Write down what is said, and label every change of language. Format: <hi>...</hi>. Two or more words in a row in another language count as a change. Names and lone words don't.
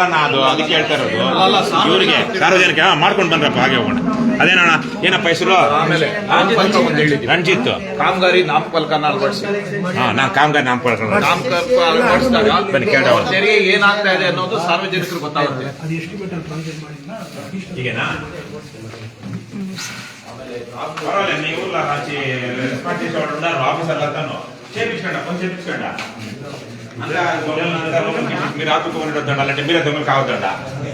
<kn>ನಾ ಅದು ಅದಕ್ಕೆ ಹೇಳ್ತಾ ಇರೋದು, ಇವರಿಗೆ ಸಾರ್ವಜನಿಕ ಮಾಡ್ಕೊಂಡು ಬಂದ್ರಪ್ಪ ಹಾಗೆ ಹೋಗೋಣ. ಅದೇನಣ್ಣ, ಏನಪ್ಪ ಹೆಸರು? ರಂಜಿತ್. ಕಾಮಗಾರಿ ನಾಮಫಲಕನ ಅಳವಡಿಸಿ, ನಾನು ಕಾಮಗಾರಿ ನಾಮಫಲಕ ಅಳವಡಿಸಿದಾಗ ತೆರಿಗೆ ಏನಾಗ್ತಾ ಇದೆ ಅನ್ನೋದು ಸಾರ್ವಜನಿಕರು ಗೊತ್ತಾಗುತ್ತೆ. ಅದು</kn> <en>estimate transfer</en> <kn>ಮಾಡಿಲ್ಲ ಈಗೇನಾ?</kn> <te>పర్వాలేదు నీ ఊర్లో రాచి రెస్పాండ్ చేసేవాడు ఉన్నారు ఆఫీసర్లు అంతాను చేపించండి పని చేపించండి అంతా మీరు ఆపుకోవాలి అలాంటి మీరే దొంగలు కావద్దండ</te>